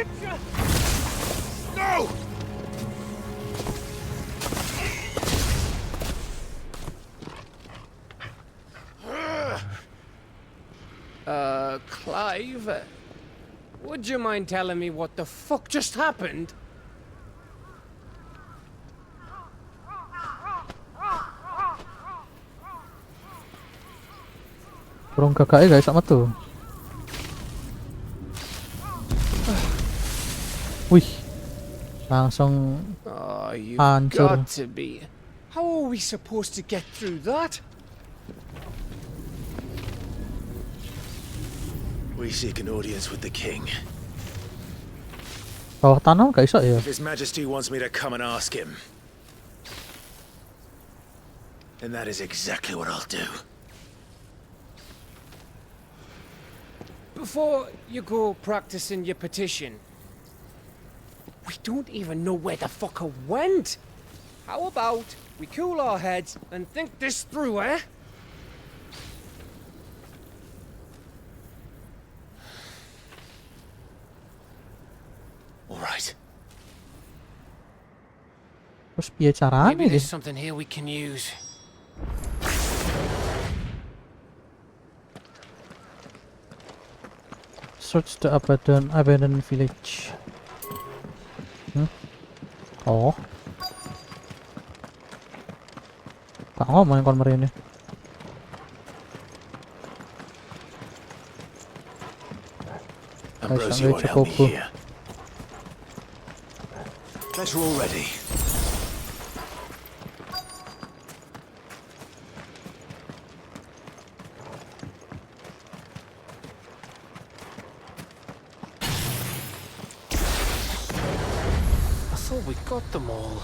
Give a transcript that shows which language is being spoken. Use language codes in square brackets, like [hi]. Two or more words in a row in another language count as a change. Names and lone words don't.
[en] No! Clive, would you mind telling me what the fuck just happened? [id] Burung gagaknya guys sama tuh. Wih, langsung hancur. Got to be. How are we supposed to get through that? We seek an audience with the king. [jv] Bawah tanah gak iso ya? [en] If His Majesty wants me to come and ask him, then that is exactly what I'll do. Before you go practicing your petition, we don't even know where the fucker went. How about we cool our heads and think this through, eh? All right. [jv] Terus piye caranya [en] Maybe there's [jv] iki? [en] something here we can use. Search the abandoned village. [jv] Oh. Gak ngomong kon mrene. [en] Ambrose, you won't help me here. Glad you're all ready. I thought we got them all.